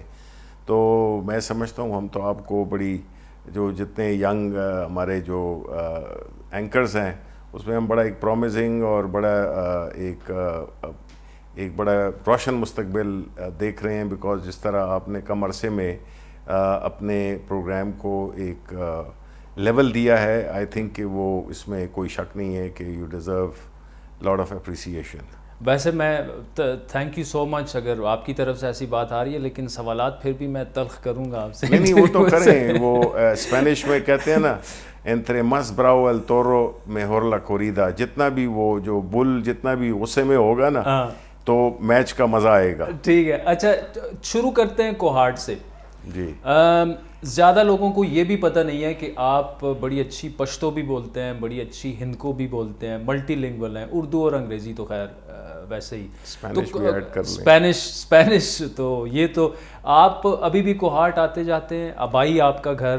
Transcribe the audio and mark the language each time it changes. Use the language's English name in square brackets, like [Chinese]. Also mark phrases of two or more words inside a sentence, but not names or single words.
[Urdu] تو میں سمجھتا ہوں ہم تو آپ کو بڑی جو جتنے ینگ ہمارے جو اینکرز ہیں اس میں ہم بڑا ایک پرومزنگ اور بڑا ایک بڑا روشن مستقبل دیکھ رہے ہیں، بیکاز جس طرح آپ نے کم عرصے میں اپنے پروگرام کو ایک لیول دیا ہے، [English] I think [Urdu] کہ وہ اس میں کوئی شک نہیں ہے کہ [English] you deserve lot of appreciation. [Urdu] ویسے میں [English] thank you so much [Urdu] اگر آپ کی طرف سے ایسی بات آ رہی ہے، لیکن سوالات پھر بھی میں تلخ کروں گا آپ سے. نہیں وہ تو کریں، وہ اسپینش میں کہتے ہیں نا [Spanish] entre más bravo el toro mejor la corrida، [Urdu] جتنا بھی وہ جو بل جتنا بھی غصے میں ہوگا نا تو میچ کا مزہ آئے گا. ٹھیک ہے. اچھا شروع کرتے ہیں کوہاٹ سے. جی زیادہ لوگوں کو یہ بھی پتہ نہیں ہے کہ آپ بڑی اچھی پشتو بھی بولتے ہیں، بڑی اچھی ہندکو بھی بولتے ہیں، ملٹی لنگول ہیں، اردو اور انگریزی تو خیر ویسے ہی، اسپینش تو یہ تو آپ ابھی بھی کوہاٹ آتے جاتے ہیں، ابائی آپ کا گھر؟